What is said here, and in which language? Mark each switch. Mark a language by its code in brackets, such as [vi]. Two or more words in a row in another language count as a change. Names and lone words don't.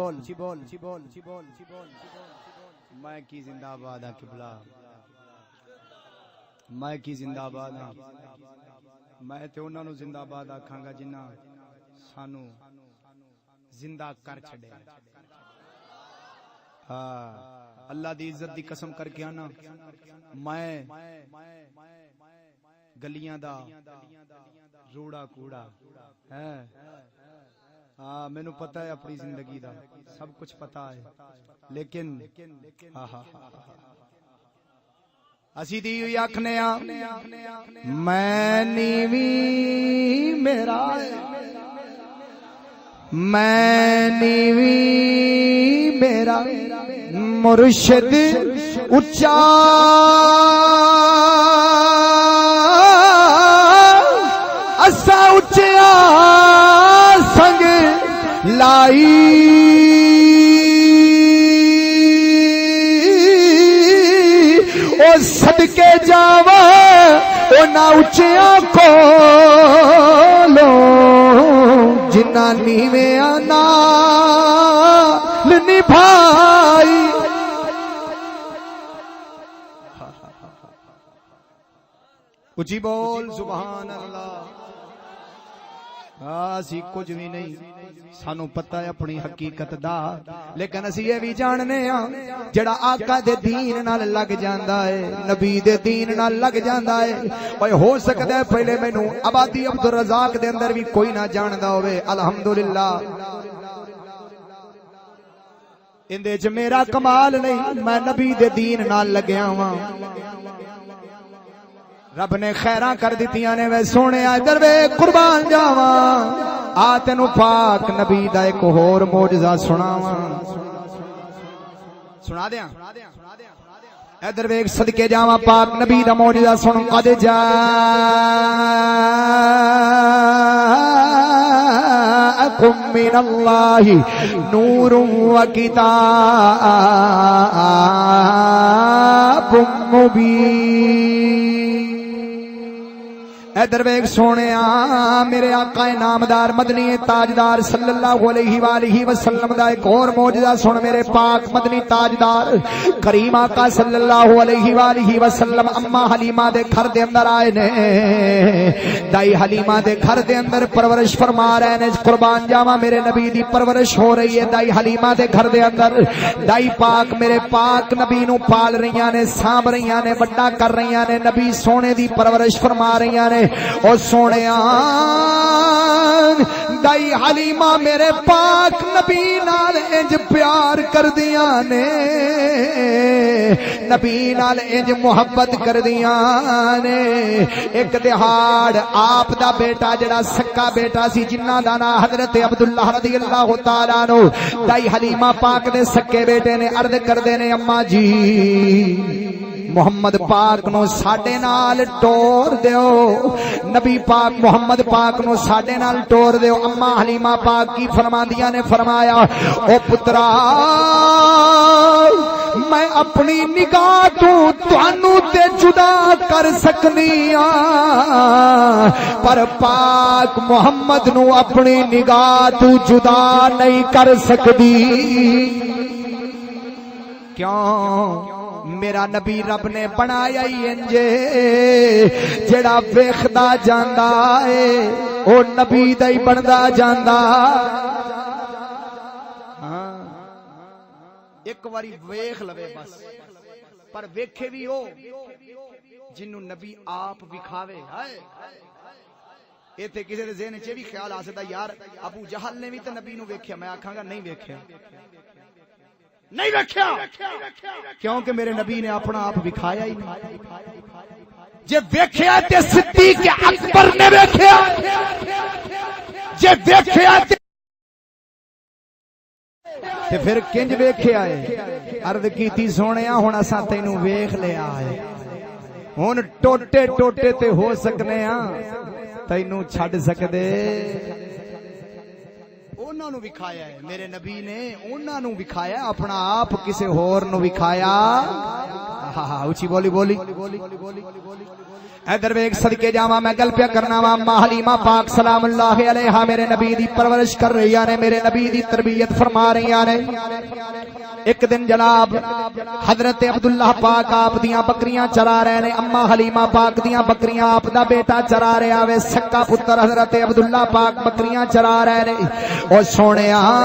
[pa] میں کی زندہ باد ہاں قبلہ میں کی زندہ باد ہاں میں تے انہاں نو زندہ باد آکھاں گا جنہاں سانو زندہ کر چھڑے اللہ دی عزت دی قسم کر کے آنا میں گلیاں دا روڑا کوڑا میں نو پتہ ہے اپنی زندگی دا سب کچھ پتہ ہے لیکن اسی دی ہوئی آکھنے میں نیوی میرا میں نیوی میرا مرشد اچا اسا اچیا سنگ لائی او صدقے جاوا او نہ اچیا کولو جنہ نیویں نال نبھائی اچھی بول [ar] سبحان اللہ [pa] اسی کچھ بھی نہیں سانو پتہ ہے اپنی حقیقت دا لیکن اسی یہ بھی جاننے ہاں جڑا آقا دے دین نال لگ جاندا ہے نبی دے دین نال لگ جاندا ہے اوے ہو سکدا ہے پہلے مینوں آبادی عبد الرزاق دے اندر بھی کوئی نہ جاندا ہوے الحمدللہ اندے وچ میرا کمال نہیں میں نبی دے دین نال لگیا ہاں رب نے خیراں کر دتیاں نے وے سونے ادھر وے قربان جاواں آ تینو پاک نبی دا ایک ہور معجزہ سناواں سنا دیاں ادھر وے صدقے جاواں پاک نبی دا معجزہ سن [ar] قد جاءکم من اللہ نور و کتاب [pa] مبین ادھر ویکھ سونیا میرے آقا نامدار مدنی تاجدار [ar] صلی اللہ علیہ وآلہ وسلم [pa] دا ایک اور معجزہ سن میرے پاک مدنی تاجدار کریم آقا [ar] صلی اللہ علیہ وآلہ وسلم [pa] اما حلیمہ دے گھر دے اندر آئے نے دائی حلیمہ دے گھر دے اندر پرورش فرما رہے نے قربان جاواں میرے نبی دی پرورش ہو رہی ہے دائی حلیمہ دے گھر دے اندر دائی پاک میرے پاک نبی نو پال رہیاں نے سانب رہیاں نے بڑا کر رہیاں نے نبی سونے دی پرورش فرما رہیاں نے او سونیا دائی حلیمہ میرے پاک نبی نال انج پیار کر دیاں نے نبی نال انج محبت کر دیاں نے ایک دہاڑ آپ دا بیٹا جڑا سکا بیٹا سی جنہ دا نام حضرت عبداللہ [ar] رضی اللہ تعالیٰ عنہ [pa] دائی حلیمہ پاک دے سکے بیٹے نے عرض کر دینے اماں جی محمد پاک نو ساڈے نال ٹور دیو نبی پاک محمد پاک نو ساڈے نال ٹور دیو اما حلیمہ پاک کی فرماندیاں نے فرمایا او پترا میں اپنی نگاہ تو تانوں تے جدا کر سکنی ہاں پر پاک محمد نو اپنی نگاہ تو جدا نہیں کر سکدی کیوں میرا نبی رب نے بنایا ہی انجے جڑا ویکھدا جاندا اے او نبی دا ہی بندا جاندا ہاں ایک واری ویکھ لوے بس پر ویکھے بھی او جنوں نبی آپ وکھاوے ہائے ایتھے کسے دے ذہن وچ بھی خیال آ سکدا یار ابو جہل نے بھی تے نبی نو ویکھیا میں آکھاں گا نہیں ویکھیا نہیں ویکھیا کیونکہ میرے نبی نے اپنا آپ وکھایا ہی نہیں جے ویکھیا تے صدیق اکبر نے ویکھیا جے ویکھیا تے پھر کنج ویکھیا ہے عرض کیتی سونیا ہن اساں تینوں ویکھ لیا ہے ہن ٹوٹے ٹوٹے تے ہو سکنے ہاں تینوں چھڈ سکدے انہاں نو وکھایا ہے میرے نبی نے انہاں نو وکھایا اپنا آپ کسے ہور نو وکھایا اونچی بولی بولی ادھر ویکھ صدقے جاواں میں گل پیا کرنا وا اما حلیمہ پاک [ar] سلام اللہ علیہا [pa] میرے نبی دی پرورش کر رہی نے میرے نبی دی تربیت فرما رہی نے ایک دن جناب حضرت عبداللہ پاک آپ دیاں بکریاں چرا رہے نے اما حلیمہ پاک دیاں بکریاں آپ دا بیٹا چرا رہا وے سکا پتر حضرت عبداللہ پاک بکریاں چرا رہے نے او سونیا